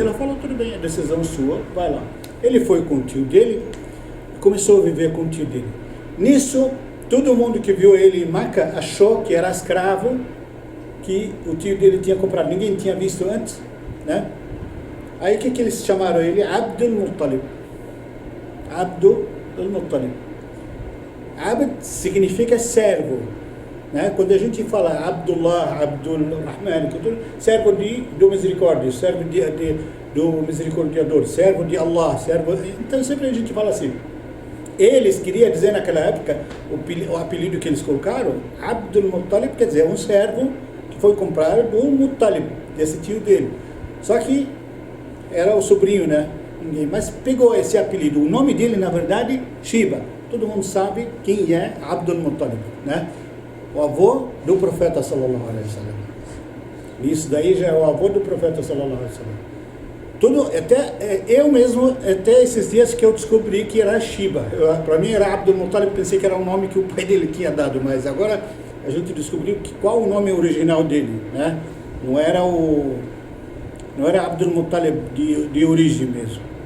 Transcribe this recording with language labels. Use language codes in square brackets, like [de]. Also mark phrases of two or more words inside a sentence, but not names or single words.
[pt] Ela falou: tudo bem, a decisão sua, vai lá. Ele foi com o tio dele, começou a viver com o tio dele. Nisso, todo mundo que viu ele em Meca achou que era escravo que o tio dele tinha comprado. Ninguém tinha visto antes, né? Aí o que eles chamaram ele? Abdul Muttalib. Abdul Muttalib. Abd significa servo, né? Quando a gente fala Abdullah, Abdul Rahman, servo do misericórdia, servo do misericordiador, servo de Allah, servo. Então sempre a gente fala assim. Eles queriam dizer naquela época, o apelido que eles colocaram, Abdul Muttalib, quer dizer, um servo que foi comprado do Muttalib, desse tio dele. Só que era o sobrinho, né? Mas pegou esse apelido. O nome dele, na verdade, Shiba. Todo mundo sabe quem é Abdul Muttalib, né? O avô do profeta [ar] صلى الله عليه وسلم. [pt] Isso daí já é o avô do profeta [ar] صلى الله عليه وسلم. [pt] Eu mesmo, até esses dias que eu descobri que era Shiba. Para mim era Abdul Muttalib, pensei que era um nome que o pai dele tinha dado, mas agora a gente descobriu qual o nome original dele, né? Não era Abdul Muttalib de origem mesmo.